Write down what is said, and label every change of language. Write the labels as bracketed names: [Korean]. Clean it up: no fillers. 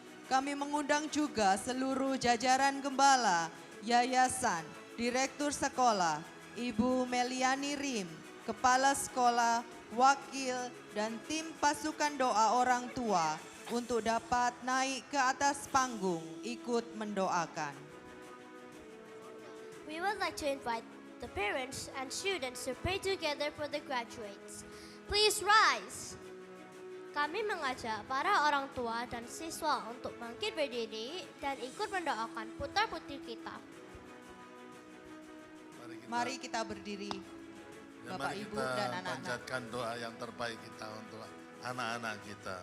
[Indonesian] Kami mengundang juga seluruh jajaran gembala, yayasan, direktur sekolah, Ibu Meliani Rim, Kepala Sekolah, wakil, dan tim pasukan doa orang tua untuk dapat naik ke atas panggung ikut mendoakan. [English] We would like to invite the parents and students to pray together for the graduates. Please rise. [Indonesian] Kami mengajak para orang tua dan siswa untuk bangkit berdiri dan ikut mendoakan putra-putri kita. Mari kita berdiri, Ya, Bapak, mari Ibu, kita dan anak-anak. panjatkan doa yang terbaik kita untuk anak-anak kita.